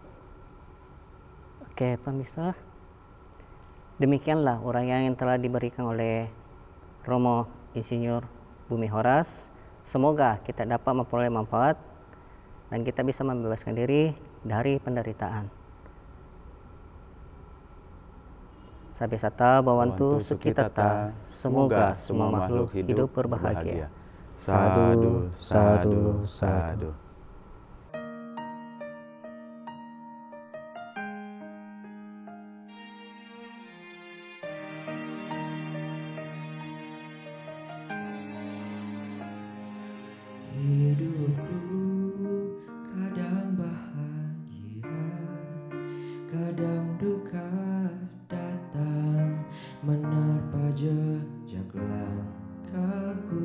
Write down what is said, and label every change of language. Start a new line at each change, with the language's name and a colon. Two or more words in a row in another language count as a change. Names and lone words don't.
Indonesian: Oke, pemirsa, demikianlah uraian yang telah diberikan oleh Romo Insinyur Bumi Horas. Semoga kita dapat memperoleh manfaat dan kita bisa membebaskan diri dari penderitaan.
Pali: Sabi sata bawantu sukitata,
Indonesian: semoga semua makhluk hidup berbahagia.
Pali: Sadu, sadu, sadu.
Indonesian: Hidupku kadang bahagia, kadang duka datang menerpa jejak langkahku.